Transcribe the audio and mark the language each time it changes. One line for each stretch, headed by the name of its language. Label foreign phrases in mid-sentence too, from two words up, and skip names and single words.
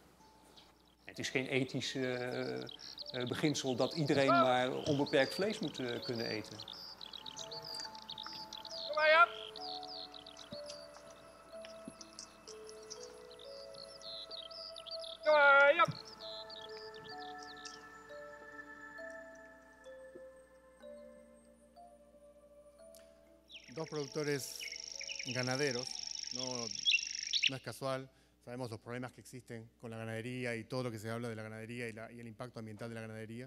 Dutch: Het is geen ethisch beginsel dat iedereen maar onbeperkt vlees moet kunnen eten. Kom maar, Jan. Kom maar, Jan.
Spanish: Dos productores ganaderos, no es casual, sabemos los problemas que existen con la ganadería y todo lo que se habla de la ganadería y el impacto ambiental de la ganadería.